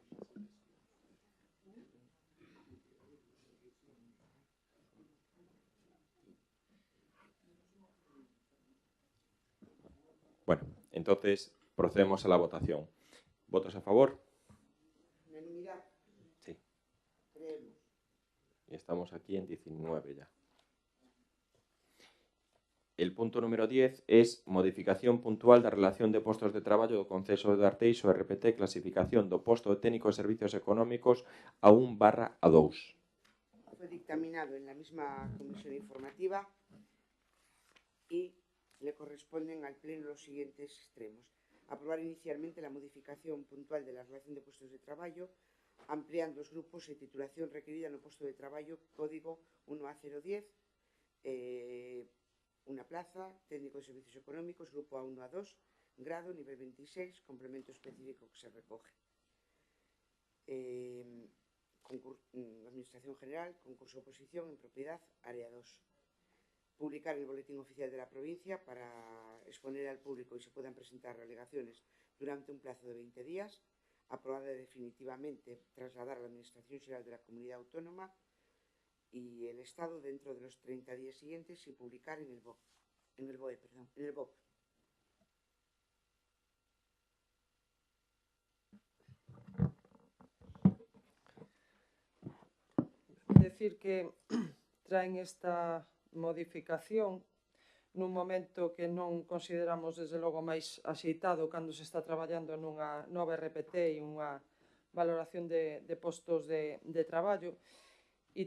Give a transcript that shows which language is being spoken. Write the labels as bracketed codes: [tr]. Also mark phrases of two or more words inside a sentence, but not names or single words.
[es] Bueno, entonces procedemos a la votación. ¿Votos a favor? Unanimidad. Sí. Creemos. Y estamos aquí en 19 ya. El punto número 10 es [gl] modificación puntual da relación de postos de traballo do Conceso de Arteixo RPT, clasificación do posto de técnico de servicios económicos a 1/2. [es] Fue dictaminado en la misma comisión informativa y le corresponden al Pleno los siguientes extremos. Aprobar inicialmente la modificación puntual de la relación de puestos de [gl] traballo, ampliando os grupos e titulación requerida no posto de traballo código 1A010, unha plaza, técnico de servicios económicos, grupo A1 a 2, [es] grado, nivel 26, complemento específico que se recoge. Administración General, concurso de oposición en propiedad, área 2. Publicar el boletín oficial de la provincia para exponer al público y se puedan presentar alegaciones durante un plazo de 20 días. Aprobada definitivamente, trasladar a la Administración General de la Comunidad Autónoma y el Estado dentro de los 30 días siguientes y publicar en el BOE. Decir que traen esta modificación [gl] nun momento que non consideramos desde logo máis axeitado cando se está traballando nunha nova RPT e unha valoración de postos de traballo, e